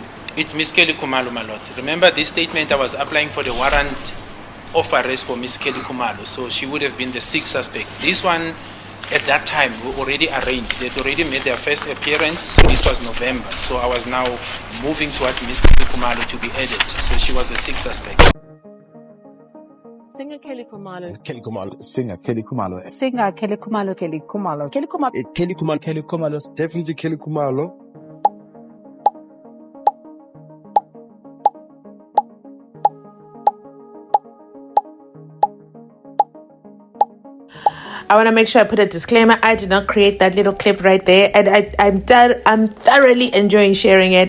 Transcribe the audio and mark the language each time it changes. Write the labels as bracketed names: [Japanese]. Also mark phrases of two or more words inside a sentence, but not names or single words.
[English] It's Miss Kelly Khumalo, my lord. Remember this statement, I was applying for the warrant of arrest for Miss Kelly Khumalo, so she would have been the 6th suspect. This one, at that time, we already arranged. They'd already made their first appearance, so this was November. So I was now moving towards Miss Kelly Khumalo to be added. So she was the 6th suspect. Singer Kelly Khumalo. Kelly Khumalo. Singer Kelly Khumalo. Singer Kelly Khumalo. Kelly Khumalo. Kelly Khumalo. Kelly Khumalo. Kelly Khumalo. Definitely Kelly Khumalo. I want to make sure I put a disclaimer. I did not create that little clip right there, and I'm thoroughly enjoying sharing it.